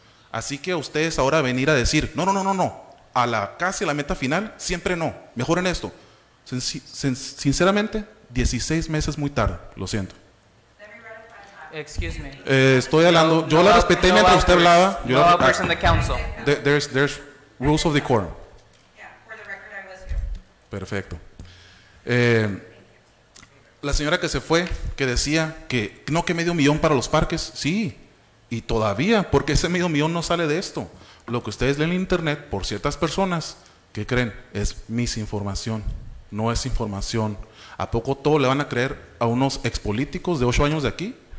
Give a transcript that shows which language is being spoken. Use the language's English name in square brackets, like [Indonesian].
[Spanish] Así que ustedes ahora venir a decir, no, casi a la meta final, siempre no, mejoren esto. Sinceramente, 16 meses muy tarde, lo siento. [English] Excuse me. [Spanish] Estoy hablando, yo la respeté mientras usted hablaba. [English] No outbursts in the council. There's rules of decorum. [Spanish] Perfecto. La señora que se fue, que decía que no, que $500,000 para los parques, sí, y todavía, porque ese $500,000 no sale de esto. Lo que ustedes leen en internet por ciertas personas, ¿qué creen? Es misinformación, no es información. ¿A poco todo le van a creer a unos expolíticos de 8 años de aquí?